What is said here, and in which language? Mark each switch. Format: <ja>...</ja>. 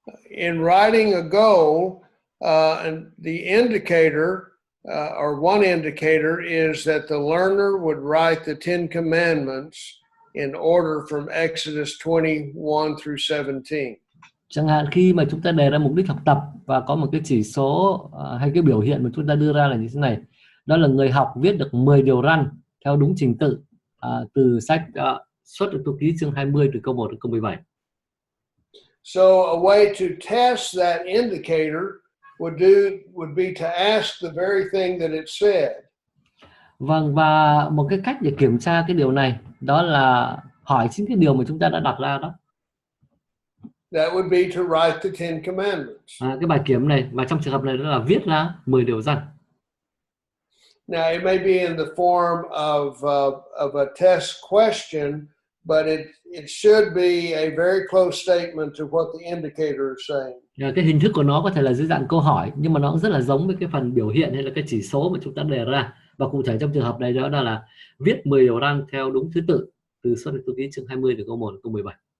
<en>In writing a goal, and the indicator or one indicator is that the learner would write the 10 commandments in order from Exodus 21 through 17.</en> <vi>Chẳng hạn khi mà chúng ta đề ra mục đích học tập và có một cái chỉ số hay cái biểu hiện mà chúng ta đưa ra là như thế này, đó là người học viết được 10 điều răn theo đúng trình tự từ sách Xuất Ai Cập ký chương 20 từ câu 1 đến câu 17.</vi> <en>So a way to test that indicator would be to ask the very thing that it said.</en> <vi>Vâng, và một cái cách để kiểm tra cái điều này đó là hỏi chính cái điều mà chúng ta đã đặt ra đó.</vi> <en>That would be to write the 10 commandments.</en> <vi>Cái bài kiểm này mà trong trường hợp này đó là viết ra 10 điều răn.</vi> <en>Now it may be in the form of a test question, but it should be a very close statement to what the indicator is saying.</en> <vi>Cái hình thức của nó có thể là dưới dạng câu hỏi, nhưng mà nó cũng rất là giống với cái phần biểu hiện hay là cái chỉ số mà chúng ta đề ra. Và cụ thể trong trường hợp này đó là viết 10 điều răn theo đúng thứ tự từ Xuất Ai Cập ký chương 20 từ câu 1 đến câu 17.</vi>